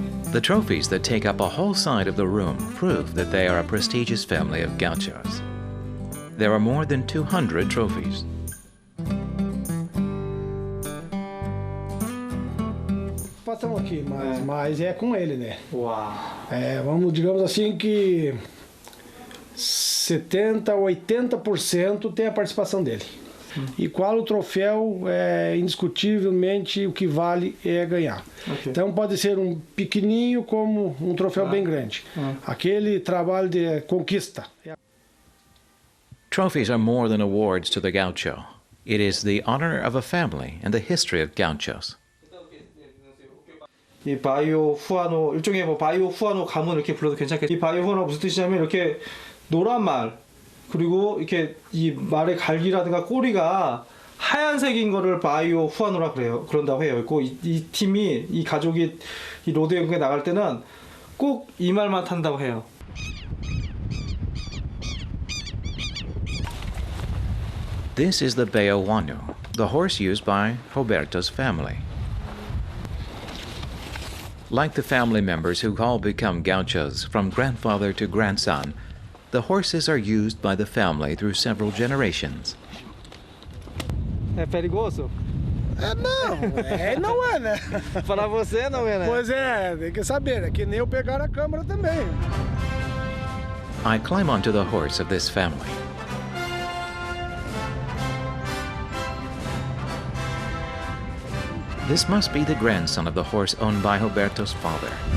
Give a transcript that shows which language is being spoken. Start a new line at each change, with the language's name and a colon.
English: The trophies that take up a whole side of the room prove that they are a prestigious family of gauchos. There are more than 200 trophies.
Portuguese: nós estamos aqui, mas é com ele, né? Uau. Vamos, digamos assim que 70%, 80% tem a participação dele. E qual o troféu, indiscutivelmente, o que vale é ganhar. Okay. Então pode ser um pequenininho como um troféu bem grande. Aquele trabalho de conquista.
English: Trophies are more than awards to the gaucho. It is the honor of a family and the history of gauchos.
Korean: 이 바이오 후아노, 일종의 뭐 바이오 후아노 가문 이렇게 불러도 괜찮겠죠. 이 바이오 후아노 무슨 뜻이냐면 이렇게 노란 말, 그리고 이렇게 이 말의 갈기라든가 꼬리가 하얀색인 거를 바이오 후아노라 그런다고 해요. 이 팀이, 이 가족이 이 로데오 연구에 나갈 때는 꼭 이 말만 탄다고 해요.
English: This is the Beoano, the horse used by Roberto's family. Like the family members who all become gauchos from grandfather to grandson, the horses are used by the family through several generations.
Portuguese: É perigoso? Não, não é, né? Para você não é, né? Pois é, tem que saber, é que nem eu pegar a câmera também.
English: I climb onto the horse of this family. This must be the grandson of the horse owned by Roberto's father.